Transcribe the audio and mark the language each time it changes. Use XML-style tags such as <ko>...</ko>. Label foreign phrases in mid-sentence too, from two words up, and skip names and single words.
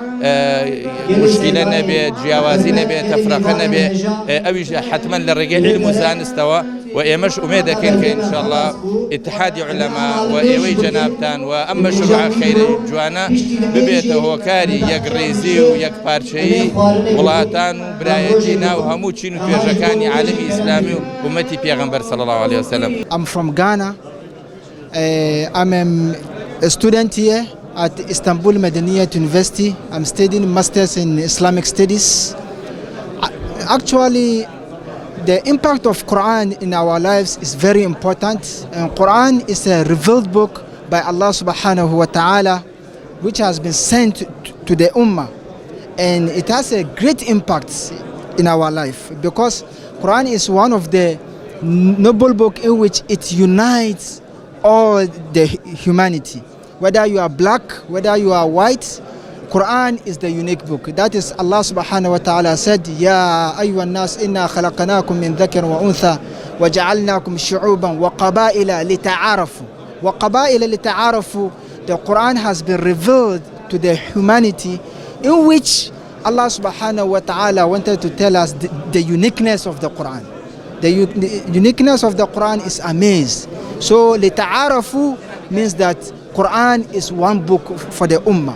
<ckb>مشکلە نەبێت جیاوازی نەبێت تەفرەقە نەبێت ئەویش حتمما لە ڕێگەی علم و زانستەوە و ئێمەش ئومێد دەکەین کە ئینشاءالله ئیتحادی علەما و ئێوەی جەنابتان و ئەم مەشروع خەیرە جوانە ببێتە هۆکاری یەکڕێزی و یەکپارچەیی وڵاتان و برایەتی ناو هەموو چین و توێژەکانی عالەمی ئیسلامی و ئومەتی پێغەمبەر</ckb> <ar>صلی الله عليه وسلم.</ar> <en>I'm from Ghana. I'm a student here at Istanbul Medeniyet University. I'm studying Masters in Islamic Studies. Actually, the impact of Quran in our lives is very important. And Quran is a revealed book by</en> <ar>الله سبحانه وتعالى,</ar> <en>which has been sent to the Ummah. And it has a great impact in our life because Quran is one of the noble book in which it unites all the humanity. Whether you are black, whether you are white, Quran is the unique book. That is</en> <ar>الله سبحانه وتعالى said, يا أيها الناس إنا خلقناكم من ذكر وأنثى وجعلناكم شعوبا وقبائل لتعارفوا. وقبائل لتعارفوا.</ar> <en>The Quran has been revealed to the humanity in which</en> <ar>الله سبحانه وتعالى</ar> <en>wanted to tell us the uniqueness of the Quran. The uniqueness of the Quran is amazed. So lita'arafu means that Quran is one book for the Ummah.</en>